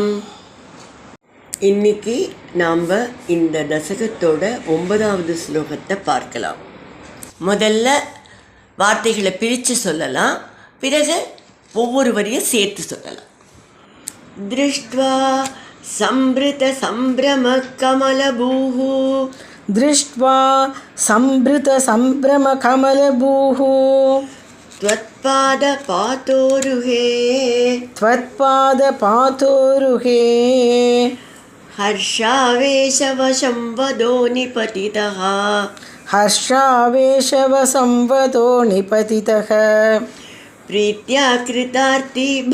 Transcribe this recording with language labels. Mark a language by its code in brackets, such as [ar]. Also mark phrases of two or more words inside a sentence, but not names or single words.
[ta] இன்னைக்கு நாம் இந்த தசகத்தோட 9வது ஸ்லோகத்தை பார்க்கலாம். முதல்ல வார்த்தைகளை பிரித்து சொல்லலாம், பிறகு ஒவ்வொரு வரியும் சேர்த்து சொல்லலாம். [sa] दृष्ट्वा संभृत सम्भ्रम कमलभूः दृष्ट्वा संभृतसम्भ्रम कमलभूः त्वत्पादपातोरुहे हर्षावेशवशं वदो निपतितः प्रीत्या कृतार्थी